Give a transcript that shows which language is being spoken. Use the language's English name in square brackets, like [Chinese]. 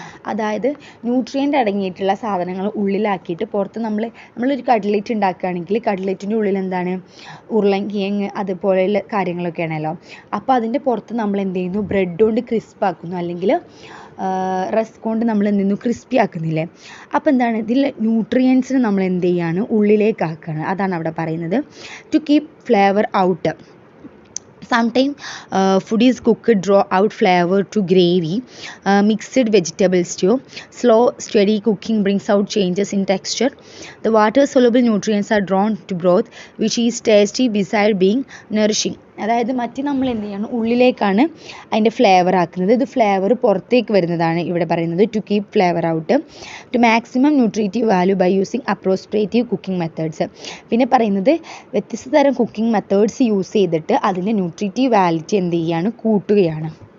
[Malayalam] അതായത് ന്യൂട്രിയൻ്റ് അടങ്ങിയിട്ടുള്ള സാധനങ്ങൾ ഉള്ളിലാക്കിയിട്ട് പുറത്ത് നമ്മളൊരു കട്ട്ലെറ്റ് ഉണ്ടാക്കുകയാണെങ്കിൽ കട്ട്ലെറ്റിൻ്റെ ഉള്ളിൽ എന്താണ് ഉരുളൻകിഴങ്ങ് അതുപോലെയുള്ള കാര്യങ്ങളൊക്കെയാണല്ലോ. അപ്പോൾ അതിൻ്റെ പുറത്ത് നമ്മൾ എന്ത് ചെയ്യുന്നു, ബ്രെഡ് കൊണ്ട് ക്രിസ്പ് ആക്കുന്നു, അല്ലെങ്കിൽ റസ്ക് കൊണ്ട് നമ്മൾ എന്ത് ചെയ്യുന്നു, ക്രിസ്പി ആക്കുന്നില്ലേ. അപ്പോൾ എന്താണ് ഇതിൽ ന്യൂട്രിയൻസിന് നമ്മൾ എന്ത് ചെയ്യാണ്, ഉള്ളിലേക്ക് ആക്കുകയാണ്. അതാണ് അവിടെ പറയുന്നത്. [English] To keep flavour out. Sometimes food is cooked draw out flavor to gravy, mixed vegetable stew. Slow steady cooking brings out changes in texture. The water soluble nutrients are drawn to broth which is tasty beside being nourishing. [Malayalam] അതായത് മറ്റ് നമ്മൾ എന്ത് ചെയ്യണം, ഉള്ളിലേക്കാണ് അതിൻ്റെ flavour ആക്കുന്നത്. ഇത് flavour പുറത്തേക്ക് വരുന്നതാണ് ഇവിടെ പറയുന്നത്. [English] To keep flavour out to maximum nutritive value by using appropriate cooking methods. [Malayalam] പിന്നെ പറയുന്നത് വ്യത്യസ്ത തരം കുക്കിംഗ് മെത്തേഡ്സ് യൂസ് ചെയ്തിട്ട് അതിൻ്റെ ന്യൂട്രീറ്റീവ് വാലിറ്റി എന്ത് ചെയ്യുകയാണ്, കൂട്ടുകയാണ്.